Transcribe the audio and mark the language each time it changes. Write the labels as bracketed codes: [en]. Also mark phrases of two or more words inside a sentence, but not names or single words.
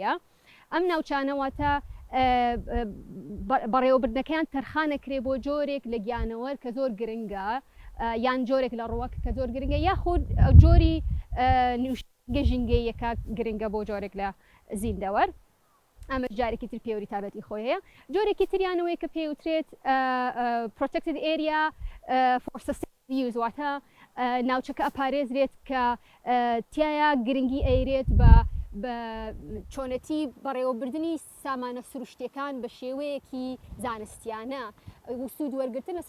[ckb] ئەم ناوچانە واتە بەڕێوەبردنەکەیان تەرخانەکرێ بۆ جۆرێک لە گیانەوە کە زۆر گرنگە یان جۆرێک لە ڕووەک کە زۆر گرنگە یاخود جۆری گەژینگەیەکە گرنگە بۆ جۆرێک لە زیندەوەر ئەمە جارێکی تر پێوری تابەتی خۆی هەیە جۆرێکی تریانەوەی کە پێوترێت [en] protected area for sustainable use [ckb] واتە ناوچەکە ئەپارێزرێت کە تایە گرنگی ئەیرێت بە چۆنەتی بەڕێوەبردننی سامانە سروشتەکان بە شێوەیەکی زانستیانە وسود وەرگتن لە